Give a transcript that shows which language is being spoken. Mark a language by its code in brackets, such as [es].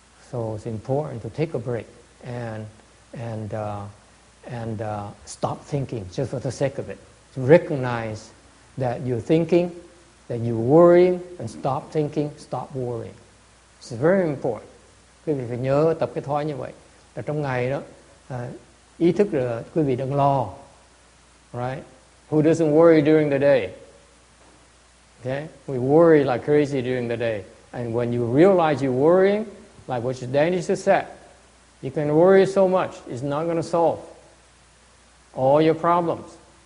[en] So it's important to take a break and stop thinking just for the sake of it. To recognize that you're thinking, that you're worrying, and stop thinking, stop worrying. It's very important. [vi] Quý vị phải nhớ tập cái thói như vậy. Là trong ngày đó, ý thức là quý vị đang lo. [en] Right? Who doesn't worry during the day? Okay? We worry like crazy during the day. And when you realize you're worrying, like what Danny just said, you can worry so much, it's not going to solve all your problems.